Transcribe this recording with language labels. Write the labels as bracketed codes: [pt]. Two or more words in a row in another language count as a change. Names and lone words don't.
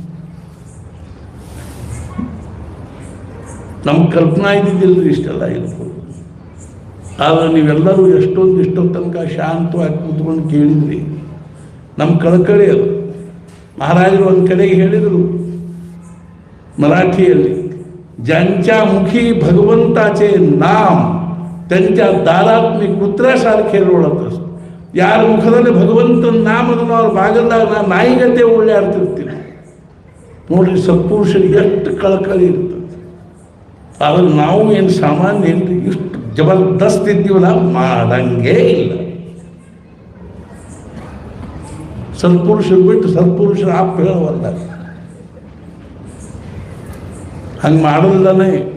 [kn] ನಮ್ಮ ಕಲ್ಪನಾ ಇದ್ದಿದ್ದಿಲ್ಲರಿ ಇಷ್ಟೆಲ್ಲ ಇರ್ಬೋದು. ಆದರೆ ನೀವೆಲ್ಲರೂ ಇಷ್ಟೋ ತನಕ ಶಾಂತವಾಗಿ ಕೂತ್ಕೊಂಡು ಕೇಳಿದ್ರಿ. ನಮ್ಮ ಕಳಕಳಿ ಅದು. ಮಹಾರಾಜರು ಒಂದು ಕಡೆಗೆ ಹೇಳಿದರು ಮರಾಠಿಯಲ್ಲಿ, [mr] ज्यांच्या मुखी भगवंताचे नाम त्यांच्या दारात मी कुत्र्यासारखे लोळत असतो. [kn] ಯಾರ ಮುಖದಲ್ಲಿ ಭಗವಂತನ ನಾಮದನ್ನು ಅವ್ರ ಬಾಗಲ್ದಾಗ ನಾನು ನಾಯಿಗತೆ ಓಡಾಡ್ತಿರ್ತೀನಿ ನೋಡ್ರಿ. ಸತ್ಪುರುಷರಿಗೆ ಎಷ್ಟು ಕಳಕಳಿ ಇರ್ತದೆ. ಆದ್ರೆ ನಾವು ಏನು ಸಾಮಾನ್ಯ ಏನ್ರಿ, ಇಷ್ಟು ಜಬರ್ದಸ್ತ್ ಇದ್ದೀವಲ್ಲ, ಮಾಡಂಗೇ ಇಲ್ಲ. ಸತ್ಪುರುಷರು ಬಿಟ್ಟು ಸತ್ಪುರುಷರ ಆಪ್ ಹೇಳವಲ್ಲ, ಹಂಗೆ ಮಾಡೋದಿಲ್ಲನೇ.